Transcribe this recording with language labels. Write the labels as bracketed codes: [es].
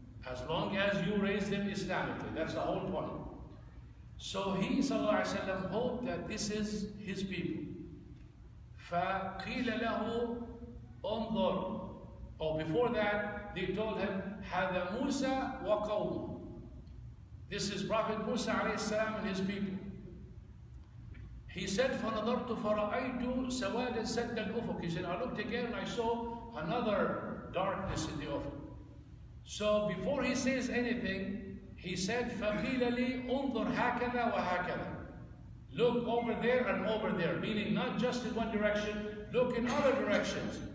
[en] as long as you raise them Islamically. That's the whole point. So he ﷺ hoped that this is his people. [ar] فَقِيلَ لَهُ انظر. [en] Oh, before that, they told him, [ar] هَذَا مُوسَى وَقَوْمُهُ. [en] This is Prophet Musa ﷺ and his people. He said, [ar] فَنَظَرْتُ فَرَأَيْتُ سَوَادًا سَدَّ الْأُفُقِ. [en] He said, I looked again and I saw another darkness in the ufuk. So before he says anything, he said, [ar] فَقِيلَ لِي انظُرْ هَكَذَا وَهَكَذَا. [en] Look over there and over there, meaning not just in one direction, look in other directions.